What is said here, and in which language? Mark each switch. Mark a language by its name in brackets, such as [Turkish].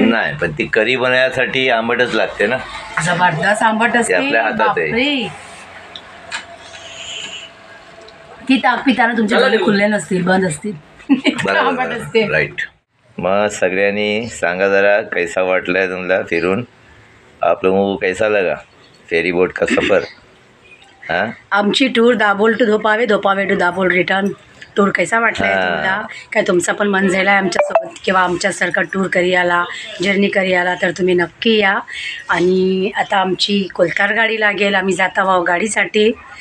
[Marathi] नाही पण ती करी बनवण्यासाठी आंबटच लागते ना. जबरदस्त आंबट ते असते. आपल्या हातात आहे. बापरे. ती ताक पिताना तुमच्या डोळे खुल्ले नसतील, बंद असतील. इतकं आंबट असते. राईट. मग सगळ्यांनी सांगा जरा कैसा वाटलाय तुम्हाला फिरून? [Hindi] आप लोगों को कैसा लगा फेरी बोट का सफर? हाँ [Marathi] आमची tour Dabhol to धोपावे, धोपावे to Dabhol return tour कैसा वाटलाय तुम्हाला? काय तुमचं पण मन झालं आहे आमच्यासोबत किंवा आमच्यासारखा टूर करी आला, जर्नी करी आला तर तुम्ही नक्की या. आणि आता आमची कोलतार गाडी लागेल, आम्ही जाता आहोत गाडीसाठी.